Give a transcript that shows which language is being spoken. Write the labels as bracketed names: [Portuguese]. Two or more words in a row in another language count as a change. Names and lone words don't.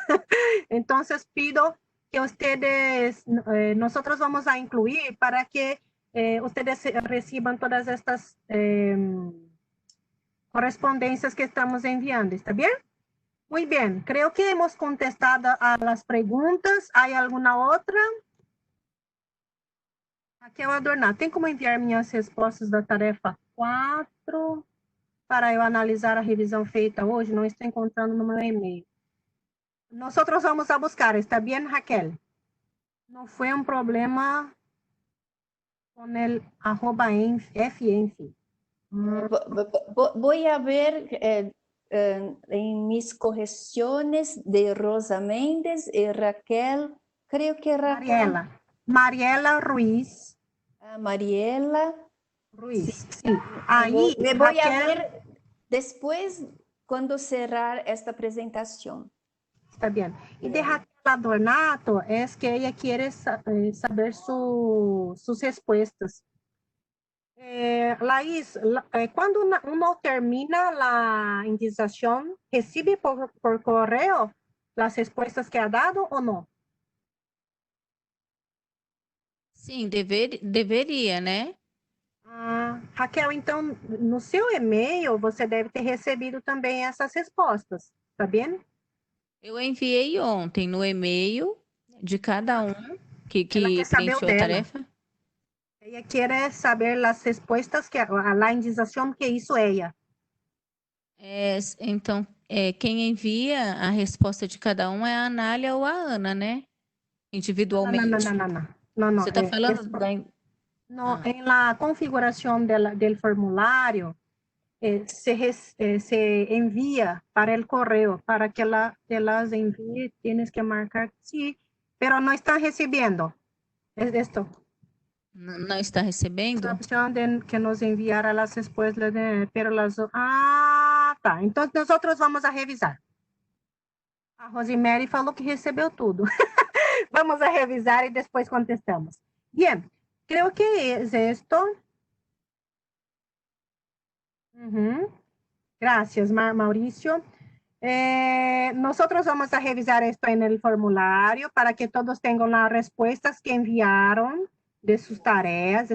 [Spanish] Entonces pido que ustedes, nosotros vamos a incluir para que ustedes reciban todas estas correspondencias que estamos enviando. ¿Está bien? Muy bien. Creo que hemos contestado a las preguntas. ¿Hay alguna otra? Raquel Adornar, [Portuguese] tem como enviar minhas respostas da tarefa 4 para eu analisar a revisão feita hoje? Não estou encontrando no meu e-mail. Nós vamos a buscar, está bem, Raquel? Não foi um problema com el @FNF. [Spanish] Voy a ver en mis correcciones de Rosa Méndez y Raquel, creo que Raquel. Mariela Ruiz. Mariela Ruiz, sí. Ahí, me voy Raquel, a ver después cuando cerrar esta presentación. Está bien. Y de Raquel Adornato es que ella quiere saber sus respuestas. Laís, cuando uno termina la indiciación, ¿recibe por correo las respuestas que ha dado o no? [Portuguese] Sim, deveria, né? Raquel, então, no seu e-mail, você deve ter recebido também essas respostas, tá bem? Eu enviei ontem no e-mail de cada um que preencheu a tarefa. [Spanish] Ella quiere saber las respuestas, a la indiciación que hizo ella. [Portuguese] Então, quem envia a resposta de cada um é a Anália ou a Ana, né? Individualmente. Não. Você está falando [Spanish] No, en la configuración del formulario se envía para el correo, para que te las envíe, tienes que marcar sí, pero no están recibiendo. Es esto. [Portuguese] Não está recebendo? [Spanish] La opción de que nos enviara las respuestas, pero las... [Portuguese] Ah, tá. Então, nós vamos a revisar. A Rosemary falou que recebeu tudo. [Spanish] Vamos a revisar y después contestamos. Bien, creo que es esto. Gracias, Mauricio. Nosotros vamos a revisar esto en el formulario para que todos tengan las respuestas que enviaron de sus tareas.